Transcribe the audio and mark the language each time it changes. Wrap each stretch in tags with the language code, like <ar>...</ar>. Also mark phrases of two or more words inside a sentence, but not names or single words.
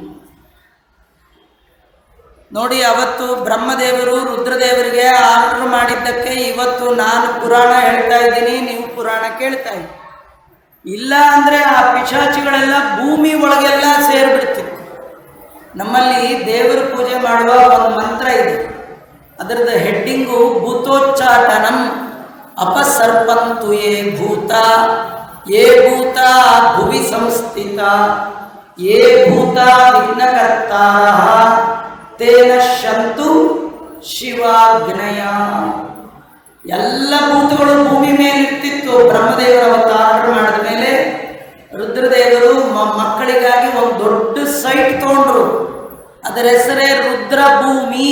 <kn>ನೋಡಿ, ಅವತ್ತು ಬ್ರಹ್ಮದೇವರು ರುದ್ರದೇವರಿಗೆ ಆರ್ಡರ್ ಮಾಡಿದ್ದಕ್ಕೆ ಇವತ್ತು ನಾನು ಪುರಾಣ ಹೇಳ್ತಾ ಇದ್ದೀನಿ, ನೀವು ಪುರಾಣ ಕೇಳ್ತಾ ಇದ್ದೀರಿ. ಇಲ್ಲ ಅಂದರೆ ಆ ಪಿಶಾಚಿಗಳೆಲ್ಲ ಭೂಮಿ ಒಳಗೆಲ್ಲ ಸೇರಿಬಿಡ್ತಿತ್ತು. ನಮ್ಮಲ್ಲಿ ದೇವರ ಪೂಜೆ ಮಾಡುವ ಒಂದು ಮಂತ್ರ ಇದೆ, ಅದರದ್ದು ಹೆಡ್ಡಿಂಗು</kn> <sa>ಭೂತೋಚ್ಚಾಟನಂ ಅಪಸರ್ಪಂತು ಯೇ ಭೂತ ಭುವಿ ಸಂಸ್ಥಿತ ಯೇ ಭೂತ ವಿಘ್ನಕರ್ತಾರಃ ತೇನ ಶಂತು ಶಿವಾಗ್ನಯ.</sa> <kn>ಎಲ್ಲ ಭೂತಗಳು ಭೂಮಿ ಮೇಲೆ ಇರ್ತಿತ್ತು. ಬ್ರಹ್ಮದೇವರ ಅವತಾರ ಮಾಡಿದ ಮೇಲೆ ರುದ್ರದೇವರು ಮಕ್ಕಳಿಗಾಗಿ ಒಂದು ದೊಡ್ಡ ಸೈಟ್ ತಗೊಂಡು ಅದರ ಹೆಸರೇ ರುದ್ರಭೂಮಿ.</kn>